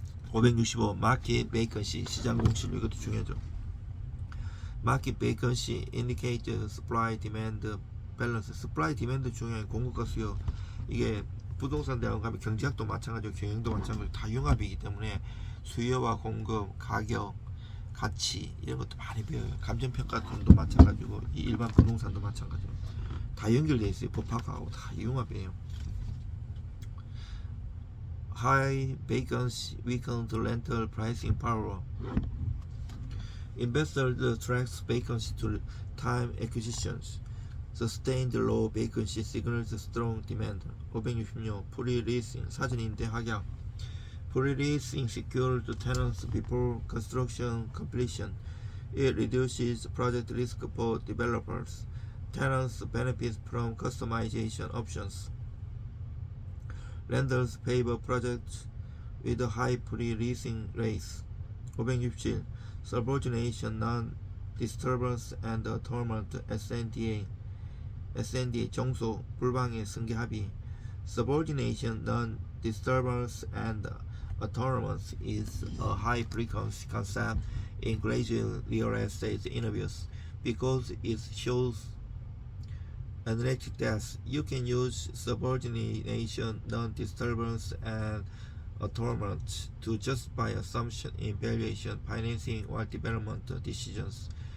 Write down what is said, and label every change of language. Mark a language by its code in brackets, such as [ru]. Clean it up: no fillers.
[ko] (565) 마켓 베이컨시 시장 공실률. 이것도 중요하죠. [en] 마켓 베이컨시 indicate supply demand balance. [ko] supply demand 중요한 공급과 수요. 이게 부동산 대학원 가면 경제학도 마찬가지고 경영도 마찬가지고 다 융합이기 때문에 수요와 공급, 가격, 가치 이런 것도 많이 배워요. 감정평가론도 마찬가지고 이 일반 부동산도 마찬가지고 다 연결되어 있어요. 법학하고 다 융합이에요. [en] High vacancy weakened rental pricing power. Investors tracks vacancy to time acquisitions. Sustained low vacancy signals strong demand. 566. [ko] Pre-leasing 사전임대 확약. [en] Pre-leasing secured tenants before construction completion. It reduces project risk for developers. Tenants benefit from customization options. Lenders favor projects with high pre-leasing rates. 567. Subordination, non-disturbance and atonement SNDA. [ko] SNDA 정소, 불방해 승계 합의. [en] Subordination, non-disturbance and atonement is a high-frequency concept in graduate real estate interviews because it shows analytic depth. You can use subordination, non-disturbance, and atonement to justify assumption in valuation, financing, or development decisions.